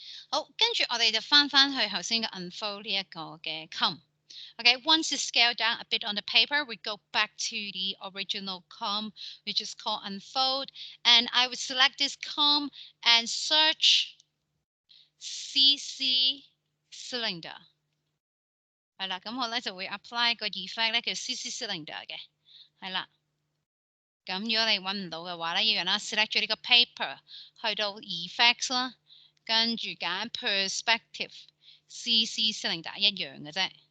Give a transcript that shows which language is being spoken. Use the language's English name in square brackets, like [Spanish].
[Cantonese] 好，跟住我哋就翻去頭先嘅 unfold 呢一個嘅 com。 [English] Okay, once you scale down a bit on the paper, we go back to the original com, which is called unfold. And I would select this com and search CC cylinder. [Cantonese] 係啦，咁我咧就會 apply 個 effect 咧叫 CC cylinder 嘅，係啦。咁如果你揾唔到嘅話咧，一樣啦 ，select 咗呢個 paper，去到 effects 啦，跟住揀 perspective CC cylinder 一樣嘅啫。